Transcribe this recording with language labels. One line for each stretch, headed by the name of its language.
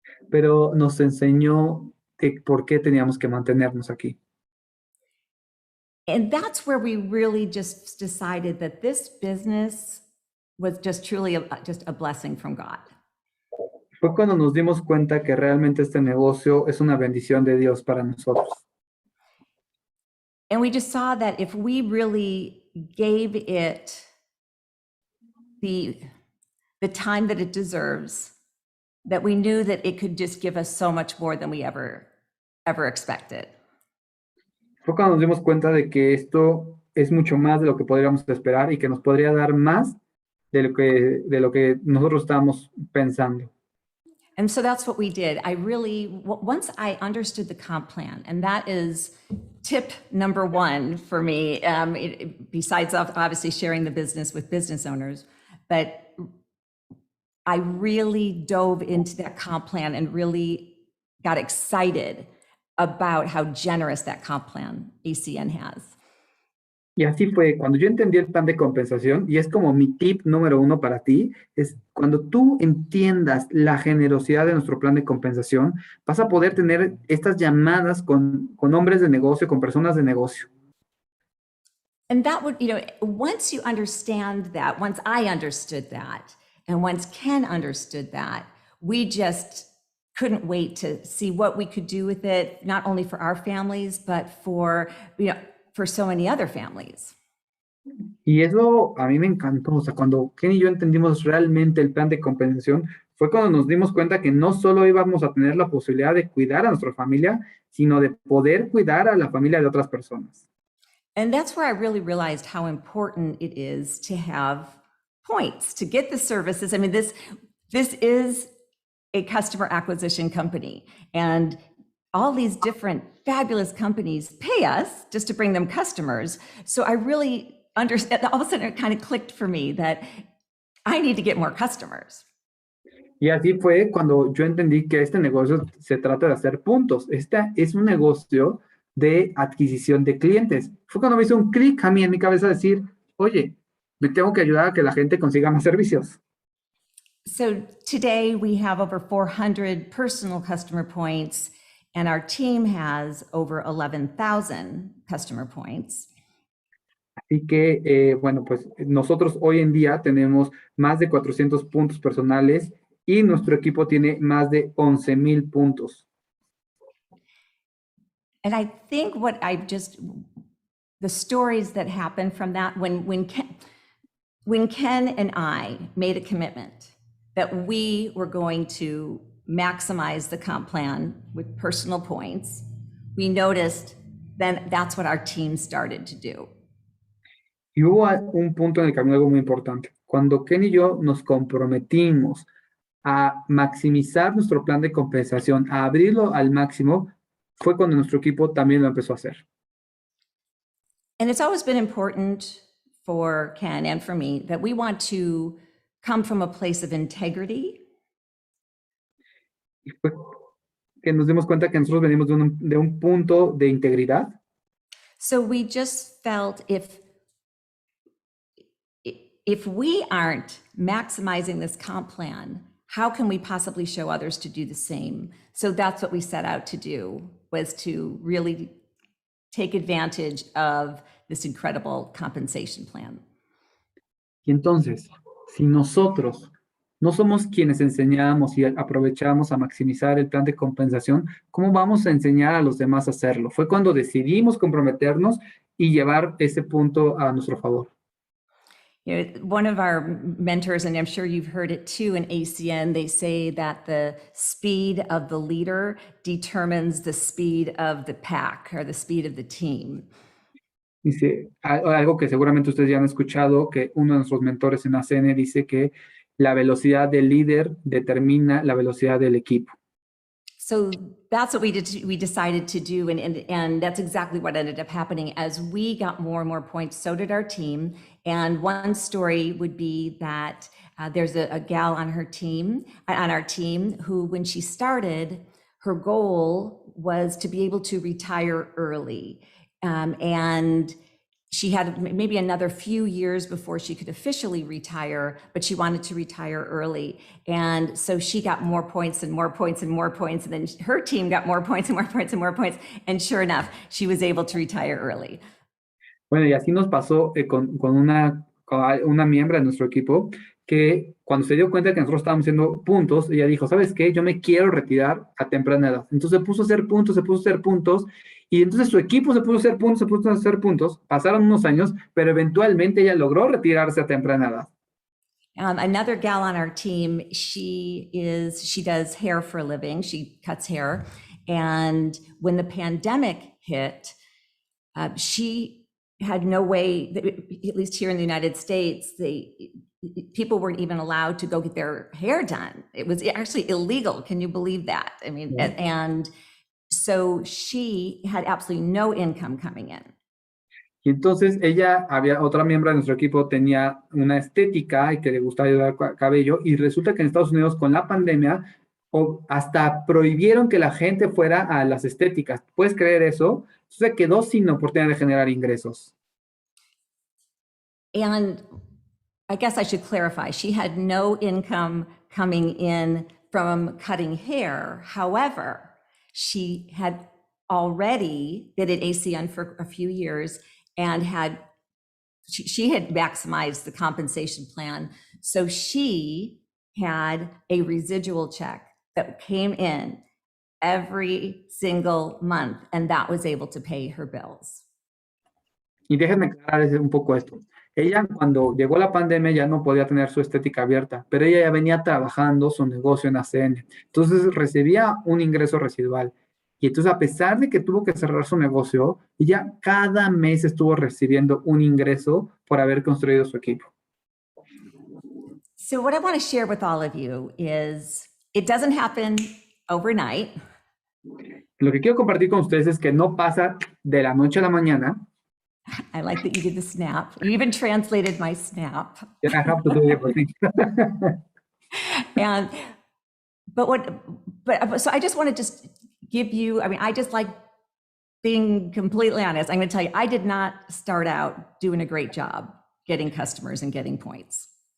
Spanish: Pero nos enseñó por qué teníamos que mantenernos aquí.
English: And that's where we really just decided that this business was just truly just a blessing from God.
Spanish: Fue cuando nos dimos cuenta que realmente este negocio es una bendición de Dios para nosotros.
English: And we just saw that if we really gave it the time that it deserves, that we knew that it could just give us so much more than we ever expected.
Spanish: Fue cuando nos dimos cuenta de que esto es mucho más de lo que podríamos esperar y que nos podría dar más de lo que nosotros estábamos pensando.
English: And so that's what we did. Once I understood the comp plan, and that is tip number one for me, besides obviously sharing the business with business owners, but I really dove into that comp plan and really got excited about how generous that comp plan ACN has.
Spanish: Y así fue, cuando yo entendí el plan de compensación, y es como mi tip número 1 para ti, es cuando tú entiendas la generosidad de nuestro plan de compensación, vas a poder tener estas llamadas con hombres de negocio, con personas de negocio.
English: And that would, once you understand that, once I understood that, and once Ken understood that, we just couldn't wait to see what we could do with it, not only for our families, but for so many other families.
Spanish: Y eso a mí me encantó, o sea, cuando Ken y yo entendimos realmente el plan de compensación, fue cuando nos dimos cuenta que no solo íbamos a tener la posibilidad de cuidar a nuestra familia, sino de poder cuidar a la familia de otras personas.
English: And that's where I really realized how important it is to have points to get the services. I mean, this is a customer acquisition company, and all these different fabulous companies pay us just to bring them customers. So I really understand, all of a sudden it kind of clicked for me that I need to get more customers.
Spanish: Y así fue cuando yo entendí que este negocio se trata de hacer puntos. Este es un negocio de adquisición de clientes. Fue cuando me hizo un clic a mí en mi cabeza decir, oye, me tengo que ayudar a que la gente consiga más servicios.
English: So today we have over 400 personal customer points, and our team has over 11,000 customer points.
Spanish: Así que, bueno, pues nosotros hoy en día tenemos más de 400 puntos personales y nuestro equipo tiene más de 11,000 puntos.
English: And I think the stories that happened from that, when Ken and I made a commitment that we were going to maximize the comp plan with personal points, we noticed then that's what our team started to do.
Spanish: Y hubo un punto en el camino algo muy importante. Cuando Ken y yo nos comprometimos a maximizar nuestro plan de compensación, a abrirlo al máximo, fue cuando nuestro equipo también lo empezó a hacer.
English: And it's always been important for Ken and for me that we want to come from a place of integrity.
Spanish: Y fue que nos dimos cuenta que nosotros venimos de un punto de integridad.
English: So we just felt if we aren't maximizing this comp plan, how can we possibly show others to do the same? So that's what we set out to do, was to really take advantage of this incredible compensation plan.
Spanish: Y entonces, si nosotros no somos quienes enseñamos y aprovechamos a maximizar el plan de compensación, ¿cómo vamos a enseñar a los demás a hacerlo? Fue cuando decidimos comprometernos y llevar ese punto a nuestro favor.
English: You know, one of our mentors, and I'm sure you've heard it too in ACN, they say that the speed of the leader determines the speed of the pack or the speed of the team.
Spanish: Dice algo que seguramente ustedes ya han escuchado, que uno de nuestros mentores en ACN dice que la velocidad del líder determina la velocidad del equipo.
English: So that's what we decided to do, and that's exactly what ended up happening. As we got more and more points, so did our team. And one story would be that there's a gal on our team, who, when she started, her goal was to be able to retire early, and she had maybe another few years before she could officially retire, but she wanted to retire early. And so she got more points and more points and more points. And then her team got more points and more points and more points. And sure enough, she was able to retire early.
Spanish: Bueno, y así nos pasó con una miembro de nuestro equipo, que cuando se dio cuenta que nosotros estábamos haciendo puntos, ella dijo, ¿sabes qué? Yo me quiero retirar a temprana edad. Entonces se puso a hacer puntos, y entonces su equipo se puso a hacer puntos, pasaron unos años, pero eventualmente ella logró retirarse a temprana edad.
English: Another gal on our team, she does hair for a living, she cuts hair, and when the pandemic hit, she had no way, at least here in the United States, people weren't even allowed to go get their hair done. It was actually illegal. Can you believe that? I mean, yeah. And so she had absolutely no income coming in.
Spanish: Y entonces había otra miembro de nuestro equipo, tenía una estética y que le gustaba ayudar al cabello, y resulta que en Estados Unidos con la pandemia hasta prohibieron que la gente fuera a las estéticas. ¿Puedes creer eso? Se quedó sin oportunidad de generar ingresos.
English: And I guess I should clarify, she had no income coming in from cutting hair. However, she had already been at ACN for a few years and she had maximized the compensation plan. So she had a residual check that came in every single month, and that was able to pay her bills.
Spanish: Y déjenme aclarar un poco esto. Ella, cuando llegó la pandemia, ya no podía tener su estética abierta, pero ella ya venía trabajando su negocio en ACN. Entonces recibía un ingreso residual. Y entonces, a pesar de que tuvo que cerrar su negocio, ella cada mes estuvo recibiendo un ingreso por haber construido su equipo.
English: So what I want to share with all of you is, it doesn't happen overnight.
Spanish: Lo que quiero compartir con ustedes es que no pasa de la noche a la mañana.
English: I like that you did the snap. You even translated my snap. I have to do everything. And but so I just want to just give you, I mean, I just like being completely honest. I'm going to tell you, I did not start out doing a great job getting customers and getting points.